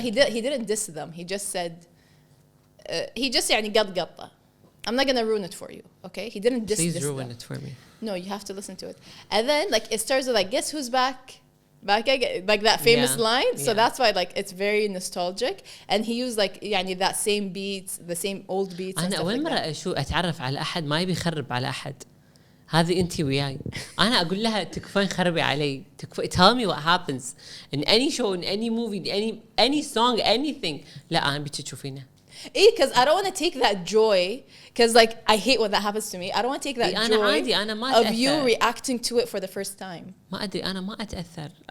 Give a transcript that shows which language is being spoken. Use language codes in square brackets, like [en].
[en] He didn't diss them. He just said. [ar] يعني قط. [en] I'm not gonna ruin it for you, okay? He didn't diss. Please ruin it for me. No, you have to listen to it. And then like it starts with like, guess who's back again, like that famous line. So that's why like it's very nostalgic. And he used like يعني that same beats, the same old beats. [ar] أنا أول مرة أتعرف على أحد ما يبي يخرب على أحد. هذه أنتي وياي. أنا أقول لها تكفين خربي علي. [en] Tell me what happens in any show, in any movie, in any song, anything. [ar] لا أنا بيجي تشوفينه. [en] Because I don't want to take that joy. Because like I hate when that happens to me. I don't want to take that joy of you reacting to it for the first time. [ar] ما أدري أنا ما أتأثر.